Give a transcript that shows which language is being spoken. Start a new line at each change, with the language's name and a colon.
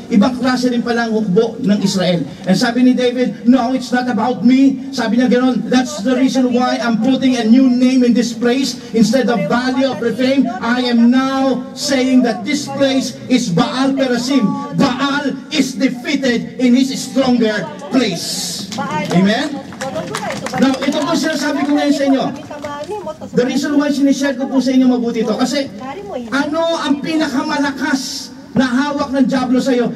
Filipino: Ibang klase rin pala ang hukbo ng Israel.
English: And sabi ni David, no, it's not about me.
Filipino: Sabi niya gano'n,
English: that's the reason why I'm putting a new name in this place. Instead of Valley of Rephaim, I am now saying that this place is Baal Perasim. Baal is defeated in his stronger place. Amen?
Filipino: Now, ito po sinasabi ko ngayon sa inyo.
English: The reason why
Filipino: sinishare ko po sa inyo mabuti ito, kasi ano ang pinakamalakas na hawak ng Diablo sa iyo?